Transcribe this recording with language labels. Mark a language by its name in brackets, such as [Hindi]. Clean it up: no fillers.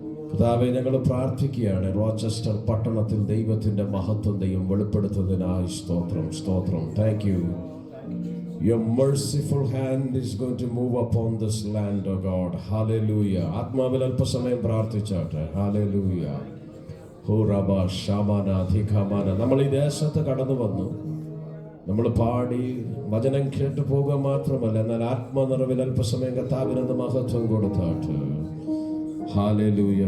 [Malayalam] കർത്താവേ, ഞങ്ങൾ പ്രാർത്ഥിക്കുകയാണ്, റോച്ചസ്റ്റർ പട്ടണത്തിൽ ദൈവത്തിൻ്റെ മഹത്വം ദൈവം വെളിപ്പെടുത്തുന്നതിനായി സ്തോത്രം, സ്തോത്രം. [English] Thank you. Your merciful hand is going to move upon this land, oh God. Hallelujah. [Malayalam] ആത്മാവിൽ അല്പസമയം പ്രാർത്ഥിച്ചാട്ടെ. Hallelujah. ഹോറബ ശാമാന ധിഖാമാന. നമ്മൾ ഈ ദേശത്ത് കടന്നു വന്നു, നമ്മൾ പാടി വചനം കേട്ട് പോകുക മാത്രമല്ല, എന്നാൽ ആത്മനിറവിൽ അല്പസമയം കർത്താവിന് മഹത്വം കൊടുത്താട്ടെ. ഹല്ലേലൂയ.